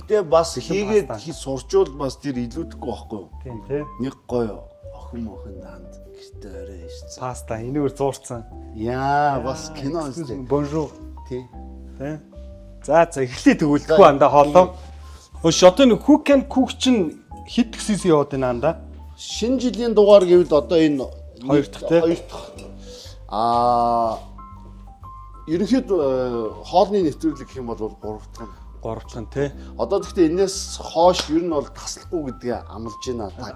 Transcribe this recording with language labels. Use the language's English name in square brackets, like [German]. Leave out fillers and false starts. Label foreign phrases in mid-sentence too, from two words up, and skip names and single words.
[Mongolian] Гэтэ бас хийгээд сурчвал бас тэр илүүдэхгүй байхгүй юу? Тийм тий. Нэг гоё охин данд гэртээ орой хийсэн. Паста энэгээр зуурцсан. Яа, бас кино үзлээ. Бонжур. Тий. Тий. За эхлэе тэгвэл анда хоолоо. Шотын [English] cook and cook [Mongolian] чинь хэд гисээс яваад байна анда? Шинэ жилийн дугаар гэвэл одоо энэ хоёр дахь. Ерөнхийдөө хоолны нэвтрүүлэг гэх юм бол 3 дахь тий. Одоо гэхдээ энэс хойш ер нь бол таслахгүй гэдгээ амлаж байна та.